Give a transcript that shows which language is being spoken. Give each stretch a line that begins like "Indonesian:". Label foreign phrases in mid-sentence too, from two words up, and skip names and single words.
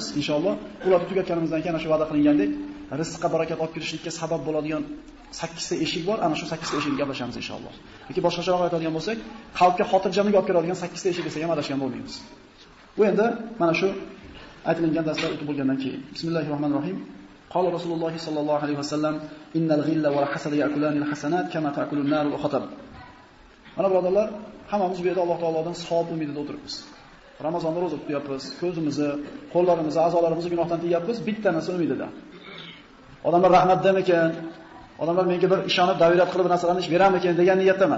Uzbek: Inshaalloh ularni tugatganimizdan keyin ana shu va'da qilingandek rizqqa barokat olib kirishlikka sabab bo'ladigan 8 ta eshik bor. Ana shu 8 ta eshikni gaplashamiz inshaalloh. Yoki boshqacharoq aytadigan bo'lsak, qalbga xotirjamlik olib keladigan 8 ta eshik desak ham adashgan bo'lmaymiz. Bu endi mana shu aytilgan darslar o'tib bo'lgandan keyin. Bismillahirrohmanirrohim.
Arabic: قال رسول الله صلى الله عليه وسلم إن الغل والحسد يأكلان الحسنات كما تأكل النار الحطب.
Uzbek: Mana birodarlar, hammamiz bu yerda Alloh taolodan savob umidida o'tiribmiz. Ramazonda roza tutyapmiz, ko'zimizni, qo'llarimizni, a'zolarimizni gunohdan tiyapmiz, bitta narsa umidida. Odamlar rahmat demikan, odamlar menga bir ishonib, davirat qilib narsalarni ish beramikan degan niyatda emas.